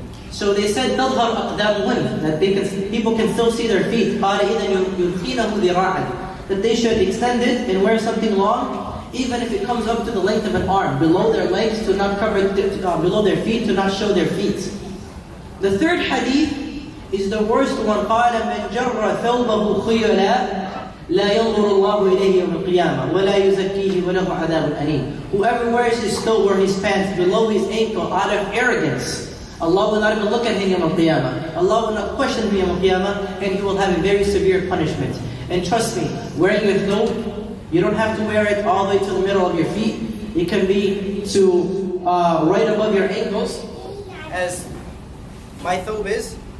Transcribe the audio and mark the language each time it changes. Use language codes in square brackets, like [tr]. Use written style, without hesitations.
[en] So they said, [ar] تَظْهَرْ أَقْدَامُهُنْ. [en] That people can still see their feet. [ar] قَالَ إِذَنْ يُدْخِينَهُ ذِرَاعًا. [en] That they should extend it and wear something long, even if it comes up to the length of an arm, below their legs, to not cover, below their feet, to not show their feet. The third hadith is the worst one. [ar] قال من جر ثوبه خيلا لا ينظر الله إليه يوم القيامة ولا يزكيه وله عذاب أليم. [en] Whoever wears his thobe or his pants below his ankle out of arrogance, Allah will not even look at him Yawm al-Qiyamah. Allah will not question him Yawm al-Qiyamah, and he will have a very severe punishment. And trust me, wearing your thobe, you don't have to wear it all the way to the middle of your feet. It can be to right above your ankles, as my thobe is.